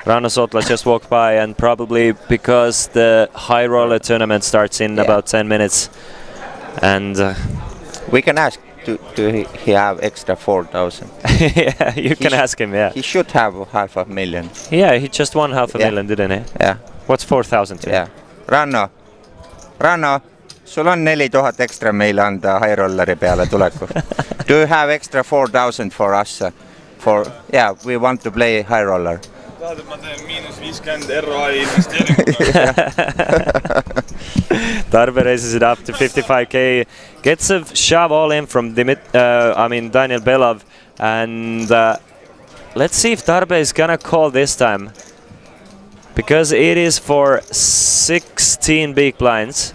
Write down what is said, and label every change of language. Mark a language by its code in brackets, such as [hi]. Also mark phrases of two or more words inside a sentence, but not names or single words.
[en] Rano Sotla just walked by, and probably because the high roller tournament starts in about 10 minutes. And We can ask he have extra 4,000. yeah, you can ask him. Yeah, He should have 500,000. yeah, he just won half a million, didn't he? Yeah. What's 4,000 to? Yeah. [et] Ranno, sul on 4,000 ekstra meile anda [en] high rolleri [et] peale tulekul. [en] Do you have extra 4,000 for us? We want to play high roller. [et] tahad, et ma teen -50 ROI investeeringuga? [en] Darbe raises it up to 55k, gets a shove all in from Daniel Belov, and let's see if Darbe is gonna call this time, because it is for 16 big blinds.